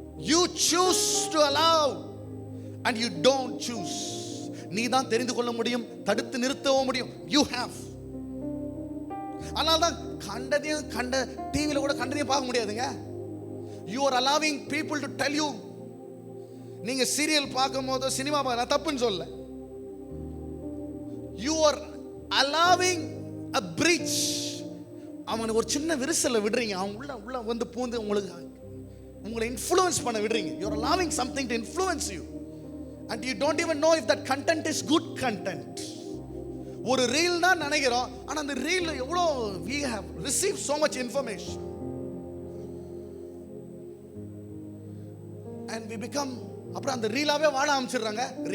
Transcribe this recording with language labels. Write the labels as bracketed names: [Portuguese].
[English] You choose to allow and you don't choose. [Tamil] நீ தான் தெரிந்து கொள்ள முடியும், தடுத்து நிறுத்தவும் முடியும். [English] You have. [Tamil] அதனால தான் கண்ட டிவியில் கூட கண்டதையும் பார்க்க முடியாதுங்க. [English] You are allowing people to tell you. [Tamil] நீங்க சீரியல் பார்க்கும் போது, சினிமா பார்க்க தப்புன்னு சொல்ல. [English] You are allowing a breach. [Tamil] அவனுக்கு ஒரு சின்ன விரிசலை விடுறீங்க, அவன் உள்ள பூந்து உங்களை இன்ஃப்ளூயன்ஸ் பண்ண விடுறீங்க. [English] You are allowing something to influence you and you don't even know if that content is good content. [Tamil] ஒரு ரீல் தான் நினைக்கிறோம், ஆனா அந்த ரீல்ல எவ்வளோ [English] we have received so much information and we become, [Tamil] அப்புறம் அந்த ரீலாவே வாழ ஆரம்பிச்சிடுறாங்க.